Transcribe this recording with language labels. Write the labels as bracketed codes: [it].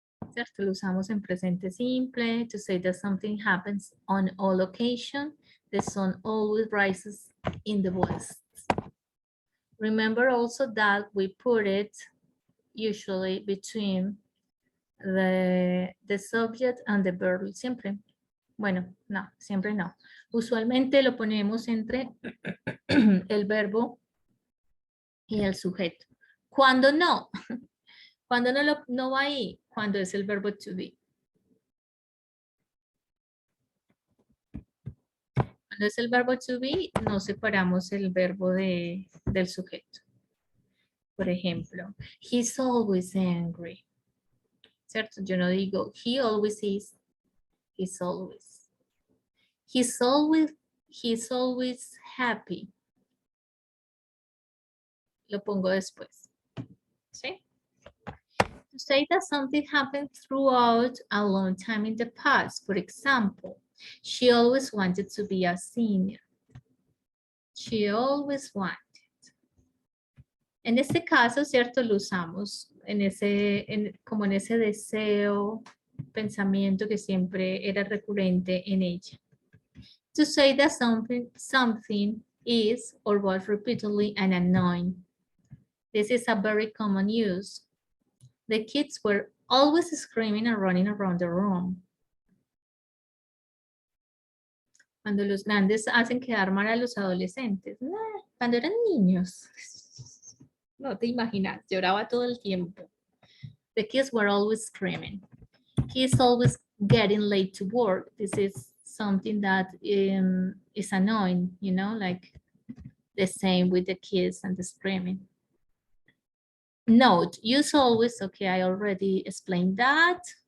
[es] ¿Cierto? Lo usamos en presente simple [en] to say that something happens on all occasions. The sun always rises in the west. Remember also that we put it usually between the subject and the verb siempre. [es] Bueno, no, siempre no. Usualmente lo ponemos entre el verbo y el sujeto. Cuando no, cuando no va ahí, cuando es el verbo to be. Cuando es el verbo to be, no separamos el verbo del sujeto. Por ejemplo, [en] he's always angry. [es] ¿Cierto? Yo no digo, [en] he always is, he's always. He's always happy. [es] Lo pongo después. ¿Sí? [en] To say that something happened throughout a long time in the past. For example, she always wanted to be a senior. She always wanted. [es] En este caso, ¿cierto? Lo usamos como en ese deseo, pensamiento que siempre era recurrente en ella. [en] To say that something is or was repeatedly an annoying. This is a very common use. The kids were always screaming and running around the room. [es] Cuando los grandes hacen quedar mal a los adolescentes. Cuando eran niños. No te imaginas, lloraba todo el tiempo. [en] The kids were always screaming. He's always getting late to work. This is something that is annoying, you know, like the same with the kids and the screaming. Note, use always. Okay, I already explained that.